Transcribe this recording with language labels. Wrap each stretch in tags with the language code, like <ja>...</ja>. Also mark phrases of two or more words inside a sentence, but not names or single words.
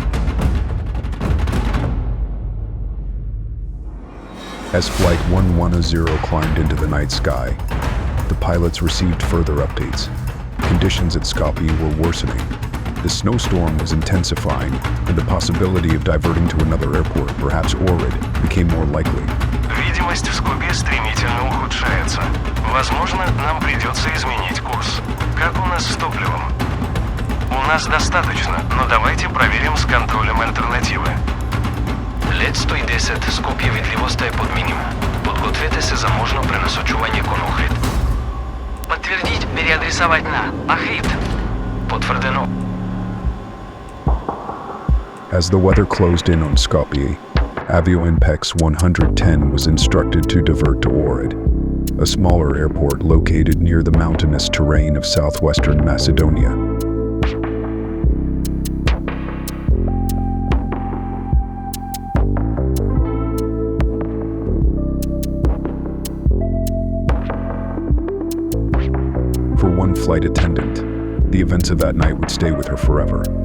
<en>As Flight 110 climbed into the night sky, the pilots received further updates. Conditions at Skopje were worsening. The snowstorm was intensifying, and the possibility of diverting to another airport, perhaps Ohrid, became more likely.</en> <ru>Видимость в Скопье стремительно ухудшается. Возможно, нам придется изменить курс. Как у нас с топливом? У нас достаточно, но давайте проверим с контролем альтернативы.</ru> <sr>Лед 110, Скопje vidljivost je pod minimum.</sr> <mk>Подгответе се за можно пренасочувание кон Ohrid.</mk> <ru>Подтвердить, переадресовать на Ohrid.</ru> <bg>Потвърдено.</bg> <en>As the weather closed in on Skopje, Avioimpex 110 was instructed to divert to Ohrid, a smaller airport located near the mountainous terrain of southwestern Macedonia. For one flight attendant, the events of that night would stay with her forever.</en>